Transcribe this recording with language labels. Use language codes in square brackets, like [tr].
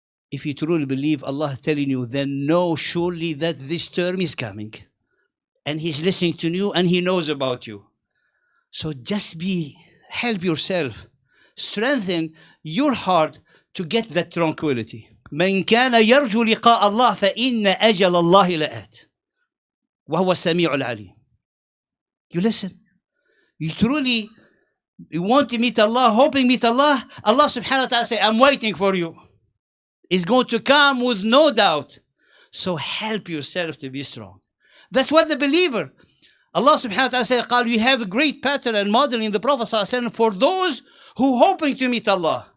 [en] If you truly believe Allah is telling you, then know surely that this term is coming. And He's listening to you and He knows about you. So just help yourself. Strengthen your heart to get that tranquility. [ar] من كان يرجو لقاء الله فإن أجل الله لآت وهو السميع العليم. [en] You listen. You truly want to meet Allah, hoping to meet Allah. Allah subhanahu wa ta'ala say, I'm waiting for you. It's going to come with no doubt. So help yourself to be strong. That's what the believer. Allah subhanahu wa ta'ala said, قال, you have a great pattern and model in the Prophet sallallahu alaihi wasallam for those who hoping to meet Allah.